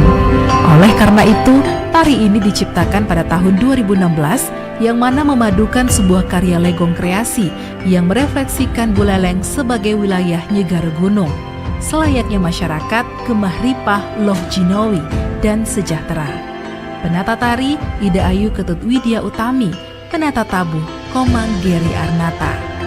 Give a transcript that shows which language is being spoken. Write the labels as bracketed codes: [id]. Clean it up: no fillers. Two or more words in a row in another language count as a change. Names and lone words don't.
[id] Oleh karena itu, tari ini diciptakan pada tahun 2016 yang mana memadukan sebuah karya legong kreasi yang merefleksikan Buleleng sebagai wilayah Nyegar Gunung, selayaknya masyarakat [jv] Gemah Ripah Loh Jinowi [id] dan sejahtera. Penata tari Ida Ayu Ketut Widya Utami, penata tabuh Komang Geri Arnata.